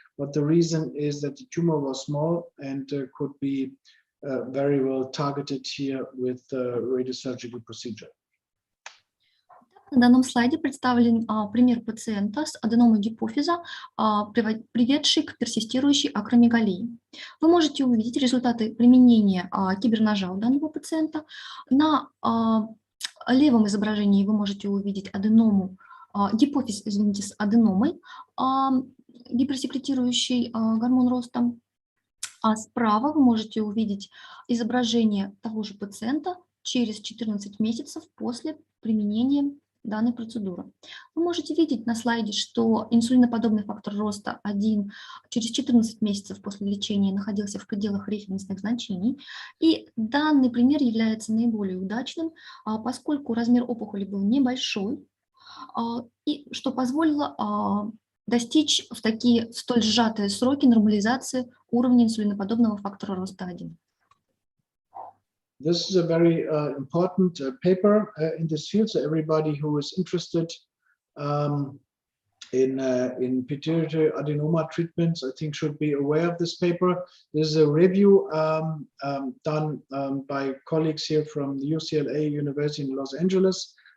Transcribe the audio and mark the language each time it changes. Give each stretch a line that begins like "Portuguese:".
English: But the reason is that the tumor was small and could be very well targeted here with the radiosurgical procedure.
Russian: На данном слайде представлен пример пациента с аденомой гипофиза, приведшей к персистирующей акромегалии. Вы можете увидеть результаты применения киберножа у данного пациента. На левом изображении вы можете увидеть аденому, гипофиз, извините, с аденомой, гиперсекретирующий гормон роста. А справа вы можете увидеть изображение того же пациента через 14 месяцев после применения данной процедуры. Вы можете видеть на слайде, что инсулиноподобный фактор роста 1 через 14 месяцев после лечения находился в пределах референсных значений. И данный пример является наиболее удачным, поскольку размер опухоли был небольшой, и что позволило достичь в такие столь сжатые сроки нормализации уровня инсулиноподобного фактора роста 1.
English: This is a very important paper in this field. So everybody who is interested in pituitary adenoma treatments, I think, should be aware of this paper. This is a review done by colleagues here from the UCLA University in Los Angeles.